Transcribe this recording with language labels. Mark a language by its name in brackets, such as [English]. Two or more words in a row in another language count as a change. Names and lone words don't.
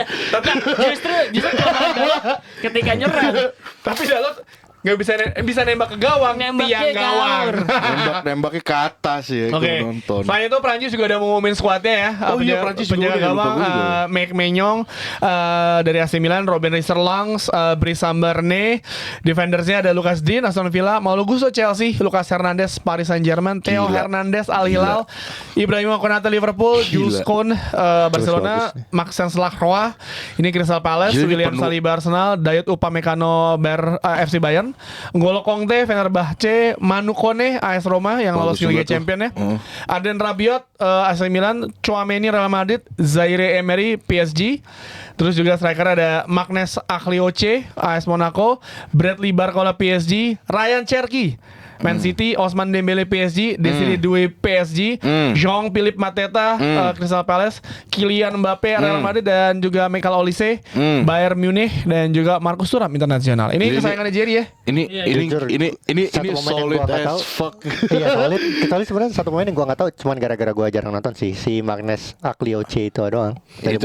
[Indonesian] Tapi justru kelemahan Dalot ketika nyerang. Tapi Dalot nggak bisa nembak ke gawang, Nembaknya tiang gawang. Nembaknya ke atas ya Oke. kalau nonton. Selain itu Prancis juga udah mengumumin skuadnya ya. Oh iya, Prancis juga penjaga udah, lupa gawang gue juga. Mike Maignan dari AC Milan, Robin Riserlangs, Brice Samberne. Defendersnya ada Lucas Digne Aston Villa, Paulo Gusto Chelsea, Lucas Hernandez Paris Saint-Germain, Theo Gila. Hernandez Al Hilal, Ibrahima Konate Liverpool, Jules Kounde Barcelona, Maxence Lacroix ini Crystal Palace, Gila, William penuh. Saliba Arsenal, Dayot Upamecano FC Bayern, N'Golo Conte Fenerbahce, Manu Kone AS Roma yang lolos Bagus ke Liga juga tuh. Champions ya. Aden Rabiot AC Milan, Tchouaméni Real Madrid, Zaire Emery PSG. Terus juga striker ada Magnus Aklioche AS Monaco, Bradley Barcola PSG, Ryan Cherki Man City, Ousmane Dembele PSG, Desiree Doué PSG, Jean-Philippe Mateta Crystal Palace, Kylian Mbappe Real Madrid dan juga Michael Olise Bayern Munich dan juga Marcus Thuram internasional. Ini kesayangan Jerry ya. Ini Jujur, satu ini momen yang solid gua nggak as tahu. fuck. Iya solid. Kecuali sebenarnya satu pemain yang gua nggak tahu, cuman gara-gara gua jarang nonton sih, si Magnus Aklioche itu doang dari